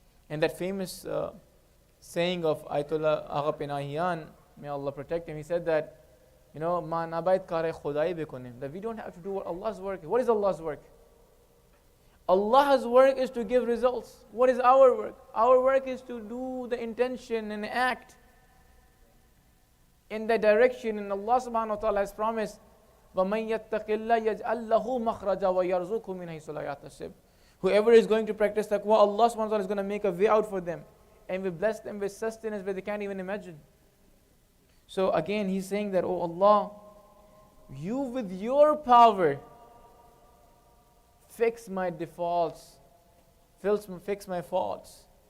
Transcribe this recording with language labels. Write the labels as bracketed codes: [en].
[en] And that famous saying of Ayatollah Agha Panahian, may Allah protect him, he said that, [fa] Ma nabayt kare khudai bekonim, [en] that we don't have to do Allah's work. What is Allah's work? Allah's work is to give results. What is our work? Our work is to do the intention and act in that direction. And Allah subhanahu wa ta'ala has promised, [ar] وَمَنْ يَتَّقِ اللَّهَ يَجْعَلْ لَهُ مَخْرَجًا وَيَرْزُقْهُ مِنْ حَيْثُ لَا يَحْتَسِبُ. [en] Whoever is going to practice taqwa, Allah subhanahu wa ta'ala is going to make a way out for them and will bless them with sustenance where they can't even imagine. So again, he's saying that, oh Allah, you with your power fix my defaults, fix my faults.